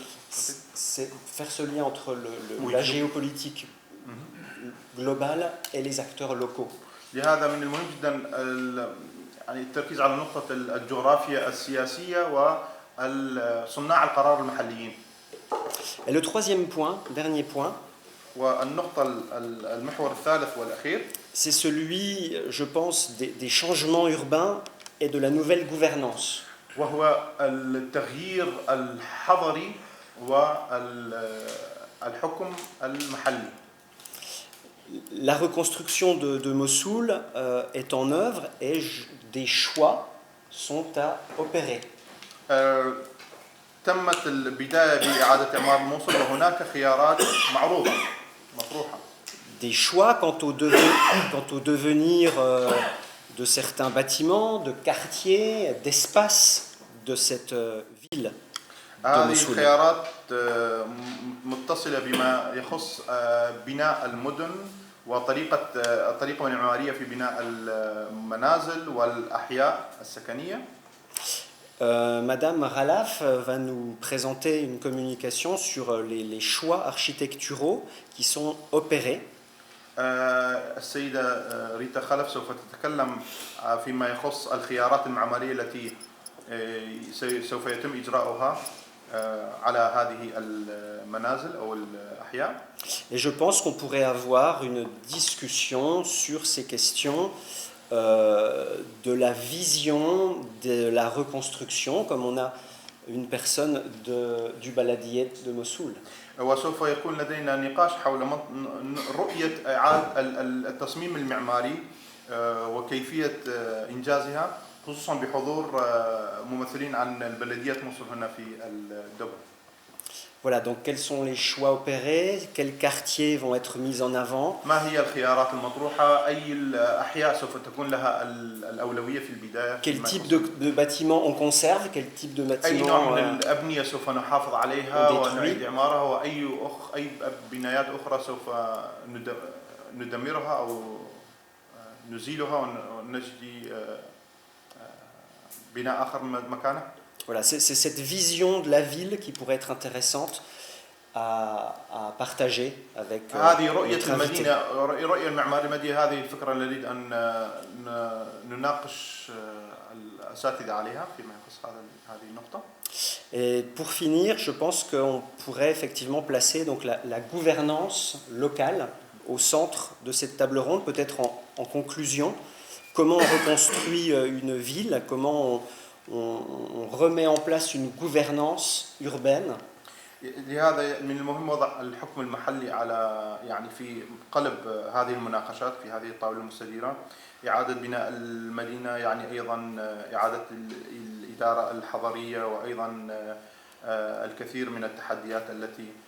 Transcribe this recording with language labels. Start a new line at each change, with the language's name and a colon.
French: C'est faire ce lien entre la géopolitique globale et les acteurs locaux.
Arabic: لهذا من المهم جدا يعني التركيز على نقطة الجغرافيا السياسية وصناع القرار المحليين.
French: Et le troisième point, dernier point,
Arabic: والنقطة المحور الثالث والأخير,
French: c'est celui, je pense, des changements urbains et de la nouvelle gouvernance.
Arabic: وهو التغيير الحضري والحكم المحلي.
French: La reconstruction de Mossoul est en œuvre et des choix sont à opérer.
Arabic: تمت البداية بإعادة إعمار موصل وهناك خيارات معروضة مطروحة.
French: Des choix quant au devenir de certains bâtiments, de quartiers, d'espaces de cette ville de
Arabic: هذه
French: Mossoul.
Arabic: الخيارات متصلة بما يخص بناء المدن الطريقة المعمارية في بناء المنازل والأحياء السكنية.
French: Madame Ralaf va nous présenter une communication sur les choix architecturaux qui sont opérés.
Arabic: السيدة ريتا خلف سوف تتكلم فيما يخص الخيارات المعمارية التي سوف يتم إجراؤها على هذه المنازل أو الأحياء.
French: Et je pense qu'on pourrait avoir une discussion sur ces questions de la vision de la reconstruction, comme on a une personne du Baladiyet de Mossoul.
Arabic: وسوف يكون لدينا نقاش حول رؤية إعادة التصميم المعماري وكيفية إنجازها، خصوصا بحضور ممثلين عن البلديات موصل هنا في الدبر.
French: Voilà, donc quels sont les choix opérés, quels quartiers vont être mis en avant.
Arabic: ما هي الخيارات المطروحة؟ أي الأحياء سوف تكون لها الأولوية في البداية؟
French: Quel type de bâtiment on conserve, quel type de bâtiment
Arabic: أي نوع من الأبنية سوف نحافظ عليها ونعيد إعمارها، وأي بنايات أخرى سوف ندمرها أو نزيلها ونجدي بناء آخر مكانه.
French: Voilà, c'est cette vision de la ville qui pourrait être intéressante à partager avec
Arabic: هذه رؤية
French: notre invité.
Arabic: المدينة، رؤية المعمارية المدينة، هذه الفكرة اللي نريد أن نناقش الأساتذة عليها فيما يخص هذه النقطة.
French: Et pour finir, je pense qu'on pourrait effectivement placer donc la gouvernance locale au centre de cette table ronde, peut-être en conclusion. Comment on reconstruit une ville, comment on remet en place une gouvernance urbaine.
Arabic: لهذا من المهم وضع الحكم المحلي على يعني في قلب هذه المناقشات في هذه الطاولة المستديرة. إعادة بناء المدينة يعني أيضا إعادة الإدارة الحضرية، وأيضا الكثير من التحديات التي